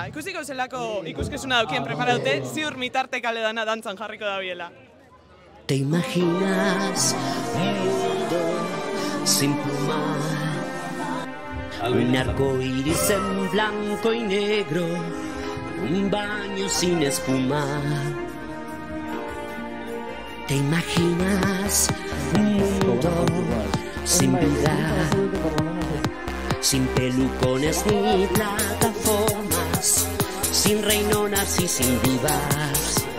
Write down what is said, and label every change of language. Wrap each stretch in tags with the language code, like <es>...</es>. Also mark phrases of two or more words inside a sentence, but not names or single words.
<eu>Ikusiko zelako ikuskizuna daukien preparaute, ziur mitarte kale dana dantzan jarriko da biela.</eu> <es>Te imaginas un mundo sin pluma, Un arco iris en blanco y negro, un baño sin espuma. ¿Te imaginas un mundo sin vida, sin pelucones ni plataformas, sin reinonas y sin divas?</es>